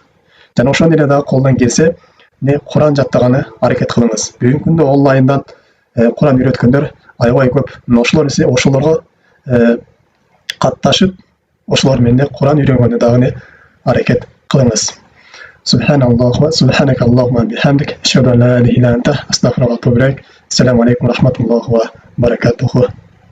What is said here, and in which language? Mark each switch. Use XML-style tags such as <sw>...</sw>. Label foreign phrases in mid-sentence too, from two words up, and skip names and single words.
<ky>Жана ошондой эле дагы колдон келсе, Кур'ан жаттаганы аракет кылыңыз. Бүгүнкү күндө онлайндан Кур'ан үйрөткөндөр аябай көп. Ошолорго катташып, ошолор менен Кур'ан үйрөнгөнгө дагы аракет кылыңыз.</ky> <ar>سبحانك اللهم بحمدك أشهد أن لا إله إلا أنت أستغفرك وأتوب إليك. السلام عليكم ورحمة الله وبركاته.</ar>